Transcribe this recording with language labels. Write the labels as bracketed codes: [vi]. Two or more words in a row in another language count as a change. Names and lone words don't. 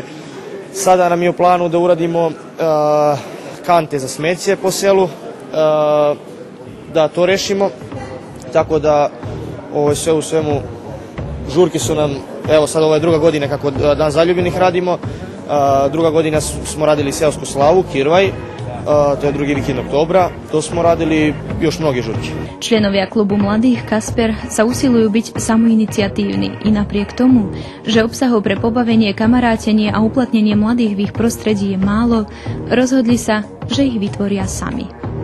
[sr] Sada nam je u planu da uradimo kante za smeće po selu, da to rešimo, tako da sve u svemu žurke su nam, evo sad ovo je druga godina kako Dan zaljubljenih radimo, druga godina smo radili seosku slavu, Kirvaj, to je drugi vikend oktobra, to smo radili još mnoge žurke. [sk] Členovia klubu mladých Kasper sa usilujú byť samoiniciatívni i napriek tomu, že obsahov pre pobavenie, kamarátenie a uplatnenie mladých v ich prostredí je málo, rozhodli sa, že ich vytvoria sami.